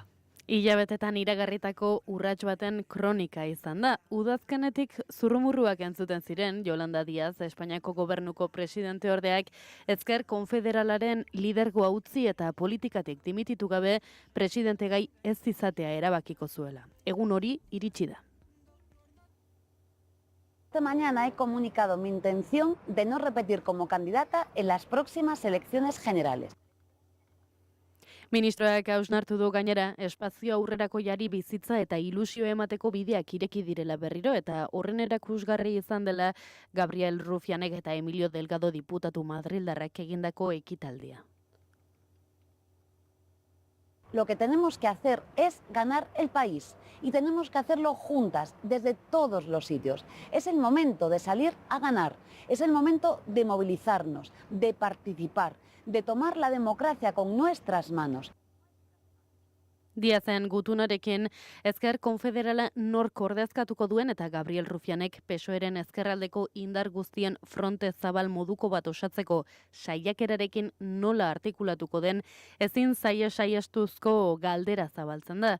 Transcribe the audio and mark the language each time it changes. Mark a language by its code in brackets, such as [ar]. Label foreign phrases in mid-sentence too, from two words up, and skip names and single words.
[eu] Hilabetetan iragarritako urrats baten kronika izan da. Udazkenetik zurrumurruak entzuten ziren, Yolanda Díaz, Espainiako gobernuko presidente ordeak, Ezker Konfederalaren lidergoa utzi eta politikatik dimititu gabe presidente gai ez izatea erabakiko zuela. Egun hori iritsi da. [es] Esta mañana he comunicado mi intención de no repetir como candidata en las próximas elecciones generales. [eu] Ministroak hausnartu du gainera, espazio aurrerako jari bizitza eta ilusio emateko bideak ireki direla berriro, eta horren erakusgarri izan dela Gabriel Rufianek eta Emilio Delgado diputatu madrildarrak egindako ekitaldia. [es] Lo que tenemos que hacer es ganar el país y tenemos que hacerlo juntas, desde todos los sitios. Es el momento de salir a ganar, es el momento de movilizarnos, de participar, de tomar la democracia con nuestras manos. [eu] Diazen gutunarekin ezker konfederala nork ordezkatuko duen eta Gabriel Rufianek PSOEren ezkerraldeko indar guztien fronte zabal moduko bat osatzeko saiakerarekin nola artikulatuko den ezin saiestuzko galdera zabaltzen da.